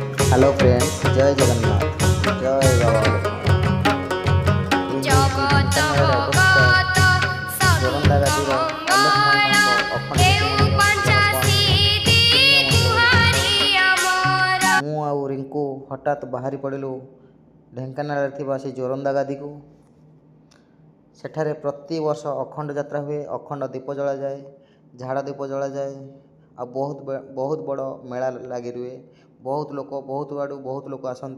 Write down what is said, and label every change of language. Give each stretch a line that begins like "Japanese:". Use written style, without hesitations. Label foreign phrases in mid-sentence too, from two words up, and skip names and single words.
English: Hello friends,
Odia: ଜୟ ଜଗନ୍ନାଥ, ଜୟ ବାବା ଜଗତ ଭଗତ जोरंदा सहित ଗାଦିର ଅଲେଖ मंगल ମହିମାଙ୍କ ଅଖଣ୍ଡ हेउ ଜ୍ୟୋତି ମନ୍ଦିର ପଞ୍ଚାଶୀତି ଦୁହାରୀ ଅମର। ମୁଁ ଆଉ ରିଙ୍କୁ ହଠାତ୍ ବାହାରି ପଡ଼ିଲୁ ଢେଙ୍କାନାଳରେ ଥିବା ସେ ଜୋରନ୍ଦା ଗାଦିକୁ। ସେଠାରେ ପ୍ରତିବର୍ଷ ଅଖଣ୍ଡ ଯାତ୍ରା ହୁଏ, ଅଖଣ୍ଡ ଦୀପ ଜଳାଯାଏ, ଝାଡ଼ ଦୀପ ଜଳାଯାଏ, ଆଉ ବହୁତ ବଡ଼ ମେଳା ଲାଗି ରୁହେ। ବହୁତ ଲୋକ, ବହୁତ ଆଡ଼ୁ ବହୁତ ଲୋକ ଆସନ୍ତି।